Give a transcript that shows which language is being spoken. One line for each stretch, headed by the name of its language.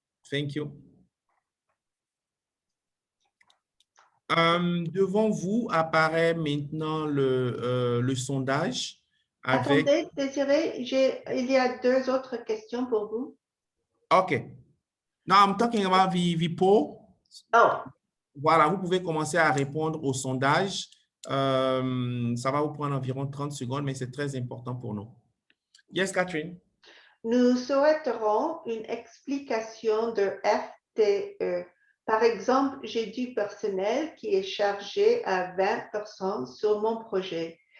English: Thank you.
French: Devant vous apparaît maintenant le sondage. Attendez, Désiré, il y a 2 autres questions pour vous.
English: OK. Now, I'm talking about the poll. Oh.
French: Voilà, vous pouvez commencer à répondre au sondage. Ça va vous prendre environ 30 secondes, mais c'est très important pour nous.
English: Yes, Catherine.
French: Nous souhaiterons une explication de FTE. Par exemple, j'ai du personnel qui est chargé à 20% sur mon projet.